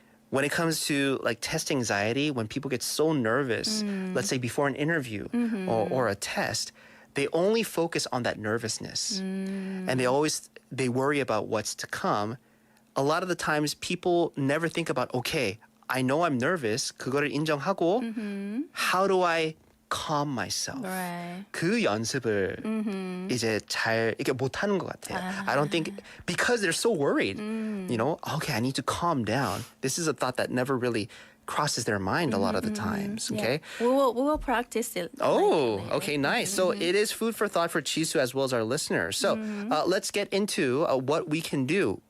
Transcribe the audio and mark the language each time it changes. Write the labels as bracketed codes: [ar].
[en] When it comes to test anxiety, when people get so nervous, let's say before an interview or a test, they only focus on that nervousness. And they worry about what's to come. A lot of the times people never think about, okay, I know I'm nervous. [ko] 그거를 인정하고 [en] how do I calm myself? Right. [ko] 그 연습을 이제 잘 이렇게 못하는 것 같아요. [en] I don't think because they're so worried. Okay, I need to calm down. This is a thought that never really crosses their mind a lot of the times. Okay. Yeah. We will practice it. Oh, okay, nice. So it is food for thought for Jisoo as well as our listeners. So let's get into what we can do